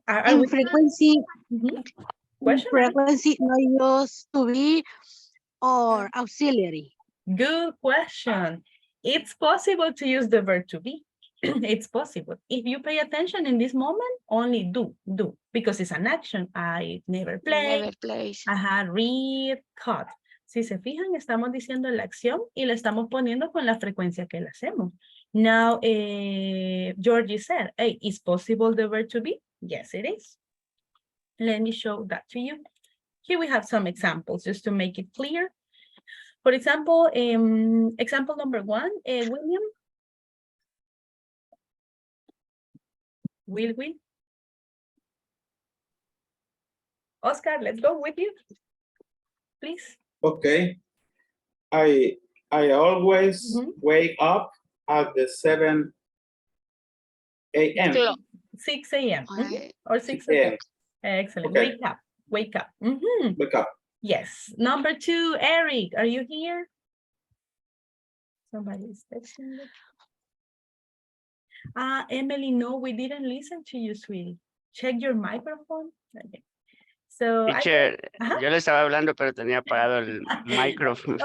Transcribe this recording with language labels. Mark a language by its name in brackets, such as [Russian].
[English] And frequency, frequency no used to be or auxiliary. Good question. It's possible to use the verb to be. It's possible. If you pay attention in this moment, only do, because it's an action. I never play. Never plays. Read, cut. [Spanish] Si se fijan, estamos diciendo la acción y la estamos poniendo con la frecuencia que la hacemos. [English] Now, Georgie said, hey, is possible the verb to be? Yes, it is. Let me show that to you. Here we have some examples just to make it clear. For example, example number 1, William. Will. Oscar, let's go with you, please. Okay. I always wake up at the 7 a.m. 6 a.m. Or 6 a.m. Excellent. Okay. Wake up. Wake up. Yes. Number 2, Eric, are you here? Somebody is texting me. Emily, no, we didn't listen to you, sweetie. Check your microphone. Okay. So, [Spanish] Teacher, yo le estaba hablando, pero tenía apagado el micrófono.